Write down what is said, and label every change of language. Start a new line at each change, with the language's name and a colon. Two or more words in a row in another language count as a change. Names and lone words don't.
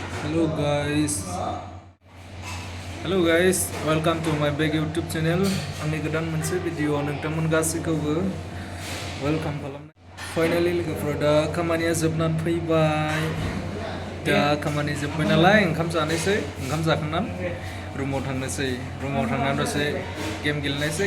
English: Hello guys. Hello guys, welcome to my big YouTube channel.
Bodo: आंनि गोदान मोनसे भिडिअ नोंथांमोन गासैखौबो वेलकाम खालामनाय. फाइनालि लोगोफोर दा खामानिया जोबनानै फैबाय. दा खामानि जोबबाय नालाय ओंखाम जानोसै. ओंखाम जाखांनानै रुमाव थांनोसै. रुमाव थांनानै दसे गेम गेलेनायसै.